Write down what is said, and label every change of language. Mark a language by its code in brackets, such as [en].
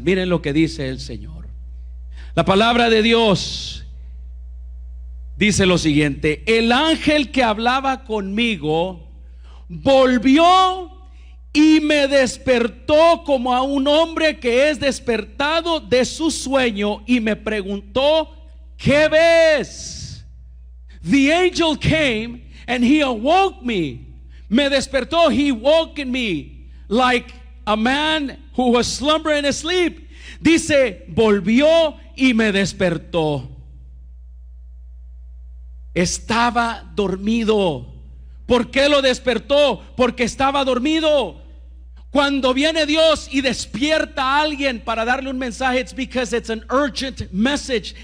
[es] Miren lo que dice el Señor. La palabra de Dios dice lo siguiente: el ángel que hablaba conmigo volvió y me despertó como a un hombre que es despertado de su sueño, y me preguntó: ¿qué ves? [en] The angel came and he awoke me, [es] Me despertó. [en] He woke me like a man who was slumbering asleep. [es] Dice, volvió y me despertó. Estaba dormido. ¿Por qué lo despertó? Porque estaba dormido. Cuando viene Dios y despierta a alguien para darle un mensaje, [en] it's because it's an urgent message.